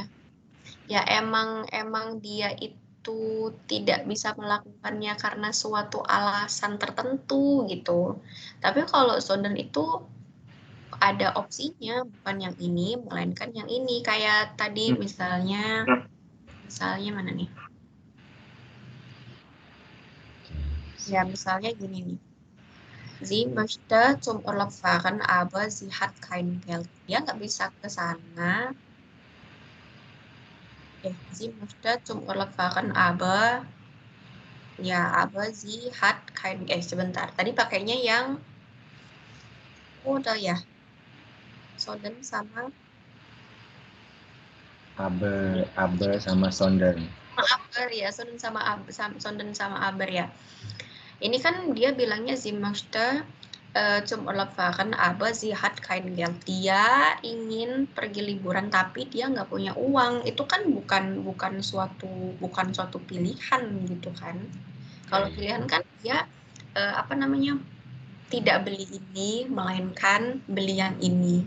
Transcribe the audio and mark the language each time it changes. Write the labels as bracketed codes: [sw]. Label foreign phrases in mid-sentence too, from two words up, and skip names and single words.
[id] Ya emang dia itu tidak bisa melakukannya karena suatu alasan tertentu gitu. Tapi kalau sondern itu ada opsinya, bukan yang ini melainkan yang ini. Kayak tadi misalnya mana nih? Ya misalnya gini nih. [de] Sie möchte zum Urlaub fahren, aber sie hat kein Geld. [id] Dia nggak bisa ke sana. [de] Sie möchte zum Urlaub fahren, aber sie hat kein sebentar. [id] Tadi pakainya yang Oh, udah ya. Sonden sama Abe sama Sonder. Aber ya, Sonden sama Aber ya. Ini kan dia bilangnya [de] sie möchte zum Urlaub fahren, aber sie hat kein Geld. [id] Dia ingin pergi liburan tapi dia nggak punya uang. Itu kan bukan suatu pilihan gitu kan. Kalau pilihan kan dia apa namanya? Tidak beli ini, melainkan beli yang ini.